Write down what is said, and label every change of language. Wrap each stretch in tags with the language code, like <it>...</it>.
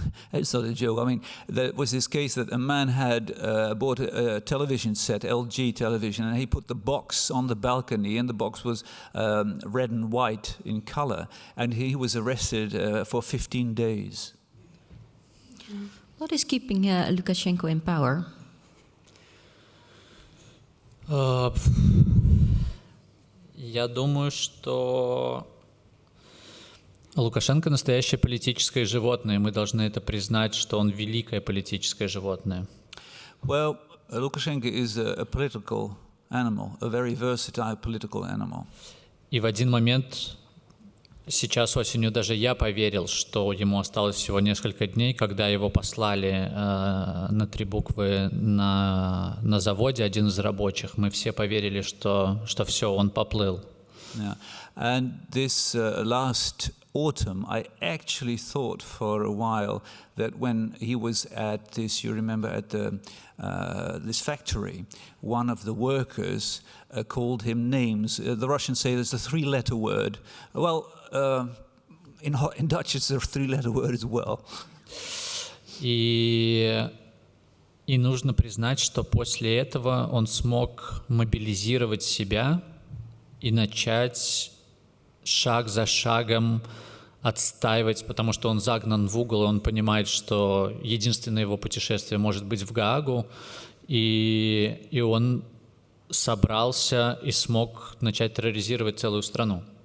<en>It's not a joke. I mean, there was this case that a man had bought a television set, LG television, and he put the box on the balcony, and the box was red and white in color, and he was arrested for 15 days. What is keeping Lukashenko in power?</en> <ru>Я думаю, что Лукашенко настоящее политическое животное. Мы должны это признать, что он великое политическое животное.</ru> <en>Well, Lukashenko is a political animal, a very versatile political animal.</en> <ru>И в один момент, сейчас осенью, даже я поверил, что ему осталось всего несколько дней, когда его послали на 3 буквы на заводе, один из рабочих. Мы все поверили, что все, он поплыл.</ru> <en>Yeah. And this last autumn, I actually thought for a while that when he was at this, you remember, at this factory, one of the workers called him names. The Russians say there's a 3-letter word. Well, in Dutch it's a 3-letter word as well.</en> <ru>И нужно признать, что после этого он смог мобилизировать себя и начать шаг за шагом отстаивать, потому что он загнан в угол, и он понимает, что единственное его путешествие может быть в Гаагу, и он собрался и смог начать терроризировать целую страну.</ru>